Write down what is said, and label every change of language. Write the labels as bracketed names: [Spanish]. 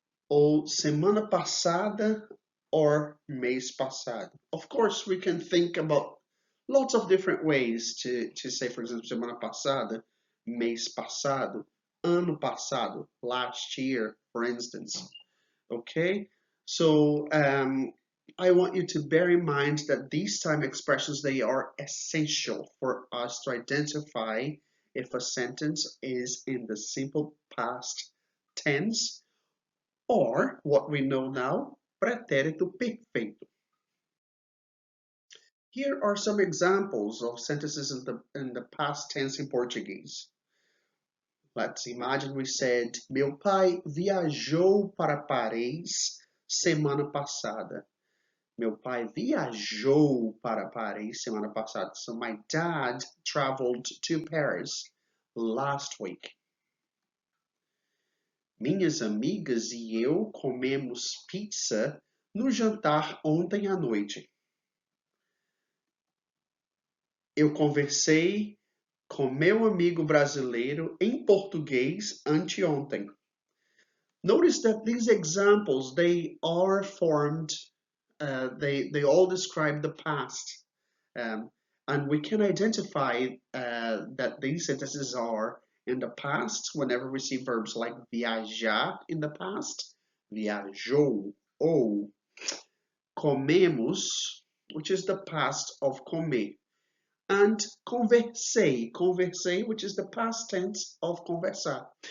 [Portuguese] Ou semana passada or mês passado. [English] Of course, we can think about lots of different ways to say, for example, [Portuguese] semana passada, mês passado, ano passado, [English] last year, for instance. Okay, so I want you to bear in mind that these time expressions, they are essential for us to identify if a sentence is in the simple past tense or what we know now, pretérito perfeito. Here are some examples of sentences in the past tense in Portuguese. Let's imagine we said, [Portuguese] meu pai viajou para Paris semana passada. Meu pai viajou para Paris semana passada. [English] So my dad traveled to Paris last week. [Portuguese] Minhas amigas e eu comemos pizza no jantar ontem à noite. Eu conversei com meu amigo brasileiro em português anteontem. [English] Notice that these examples, they are formed, they all describe the past. And we can identify that these sentences are in the past whenever we see verbs like viajar in the past, viajou, ou comemos, which is the past of comer, and conversei, conversei, which is the past tense of conversar.